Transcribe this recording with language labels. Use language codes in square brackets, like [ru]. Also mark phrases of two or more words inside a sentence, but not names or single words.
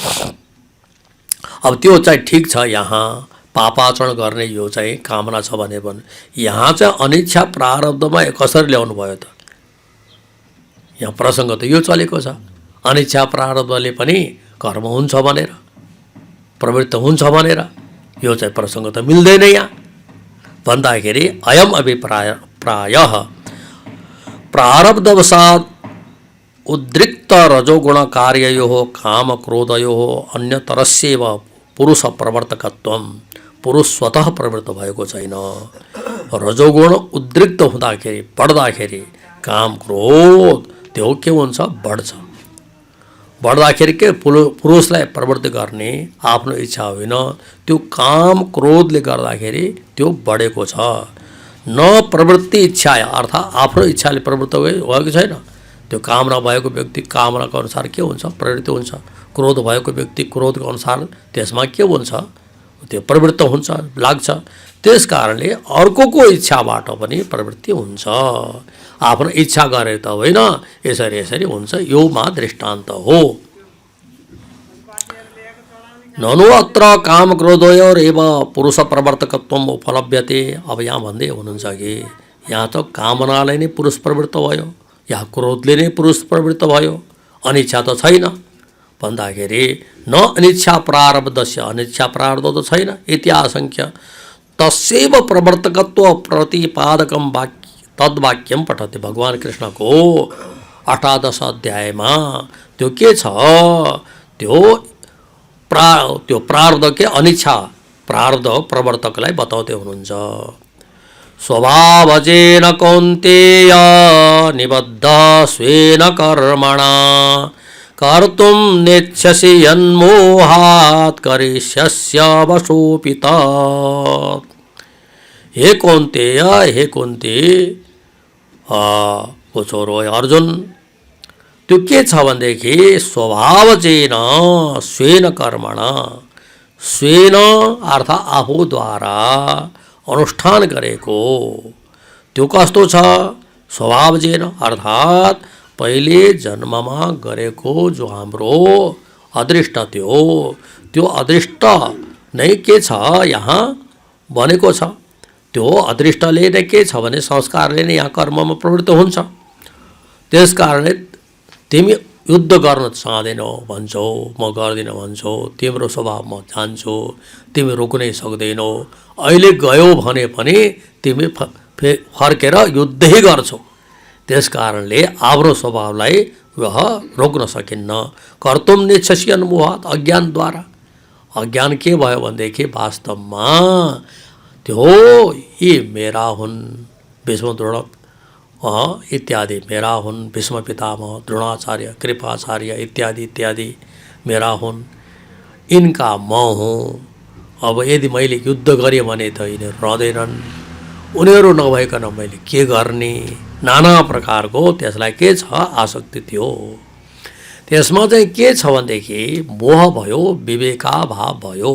[ne] अब त्यो चाहिँ ठिक छ, यहाँ पापाचरण गर्ने यो चाहिँ कामना छ भने पनि यहाँ चाहिँ अनिच्छा प्रारब्धमा कसरी ल्याउनु भयो त? यहाँ प्रसङ्ग त यो चलेको छ, अनिच्छा प्रारब्धले पनि कर्म हुन्छ भनेर, प्रवृत्त हुन्छ भनेर। यो चाहिँ प्रसङ्ग त मिल्दैन यहाँ भन्दाखेरि [sa] अयम अभिप्राय प्रायः प्रारब्धवशात् उद्रिक्त रजोगुण कार्ययोः काम क्रोधयोः अन्यतरस्यैव पुरुष प्रवर्तकत्वम। [ne] पुरुष स्वतः प्रवृत्त भएको छैन। रजोगुण उद्रिक्त हुँदाखेरि बढ्दाखेरि काम क्रोध त्यो के हुन्छ, बढ्छ। बढ्दाखेरि के पुरुषलाई प्रवृत्ति गर्ने आफ्नो इच्छा होइन, त्यो काम क्रोधले गर्दाखेरि त्यो बढेको छ। [sa] न प्रवृत्ति इच्छा, [ne] अर्थात् आफ्नो इच्छाले प्रवृत्त भएको छैन। त्यो कामना भएको व्यक्ति कामनाको अनुसार के हुन्छ, प्रवृत्ति हुन्छ। क्रोध भएको व्यक्ति क्रोधको अनुसार त्यसमा के हुन्छ, त्यो प्रवृत्त हुन्छ, लाग्छ। त्यस कारणले अर्कोको इच्छाबाट पनि प्रवृत्ति हुन्छ, आफ्नो इच्छा गरे त होइन, यसरी यसरी हुन्छ। यो मा दृष्टान्त हो। [sa] ननु अत्र काम क्रोधयोरेव पुरुष प्रवर्तकत्वम उपलभ्यते। [ne] अब यहाँ भन्दै हुनुहुन्छ कि यहाँ त कामनाले नै पुरुष प्रवृत्त भयो, यहाँ क्रोधले नै पुरुष प्रवृत्त भयो, अनिच्छा त छैन भन्दाखेरि [sa] न अनिच्छा प्रारब्धस्य, [ne] अनिच्छा प्रारब्ध त छैन। [sa] इति आशङ्क्य तस्यैव प्रवर्तकत्व प्रतिपादकम वाक्य तद्वाक्यम पठते। [ne] भगवान् कृष्णको 18 अध्यायमा त्यो के छ, त्यो प्रारब्ध के अनिच्छा प्रारब्ध प्रवर्तकलाई बताउँदै हुनुहुन्छ। [sa] स्वभावजेन कौन्तेय निबद्ध स्वेन कर्मणा कर्तुं नेच्छसि यन्मोहात् करिष्यस्य वशोऽपि तत्। [ne] हे कौन्तेय, हे कुन्ती को छोरो अर्जुन, त्यो के छ भनेदेखि [sa] स्वभावजेन स्वेन कर्मणा, [ne] स्वेन अर्थात् आफूद्वारा अनुष्ठान गरेको त्यो कस्तो छ, स्वभावजेन अर्थात् पहिले जन्ममा गरेको जो हाम्रो अदृष्ट त्यो अदृष्ट नै के छ यहाँ भनेको छ। त्यो अदृष्टले नै के छ भने संस्कारले नै यहाँ कर्ममा प्रवृत्त हुन्छ। त्यस कारणले तिमी युद्ध गर्न चाहँदैनौ भन्छौ, म गर्दिनँ भन्छौ, तिम्रो स्वभाव म जान्छु, तिमी रोक्नै सक्दैनौ। अहिले गयो भने पनि तिमी फर्केर युद्धै गर्छौ। त्यस कारणले आफ्नो स्वभावलाई वह रोक्न सकिन्न। [sa] कर्तुम नेच्छसि यन्मोहात्, अज्ञानद्वारा। [ne] अज्ञान के भयो भनेदेखि वास्तवमा त्यो यी मेरा हुन्, भीष्म द्रोण इत्यादि मेरा हुन्, भीष्म पितामह, द्रोणाचार्य, कृपाचार्य इत्यादि इत्यादि मेरा हुन्, इनका म हुँ। अब यदि मैले युद्ध गरेँ भने त यिनीहरू रहँदैनन्, उनीहरू नभइकन मैले के गर्ने, नाना प्रकारको त्यसलाई के छ आसक्ति थियो। त्यसमा चाहिँ के छ भनेदेखि मोह भयो, विवेकाभाव भयो।